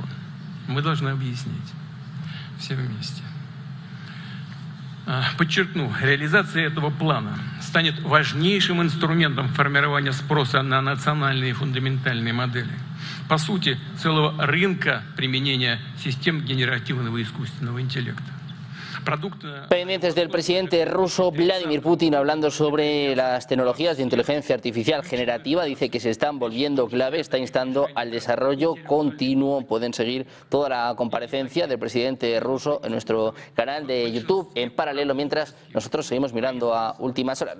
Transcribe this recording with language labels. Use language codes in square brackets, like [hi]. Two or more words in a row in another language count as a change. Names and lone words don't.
[ru] Мы должны объяснить все вместе. Подчеркну, реализация этого плана станет важнейшим инструментом формирования спроса на национальные фундаментальные модели. По сути, целого рынка применения систем генеративного искусственного интеллекта. [es] Pendientes del presidente ruso Vladimir Putin hablando sobre las tecnologías de inteligencia artificial generativa. Dice que se están volviendo clave, está instando al desarrollo continuo. Pueden seguir toda la comparecencia del presidente ruso en nuestro canal de YouTube en paralelo, mientras nosotros seguimos mirando a últimas horas.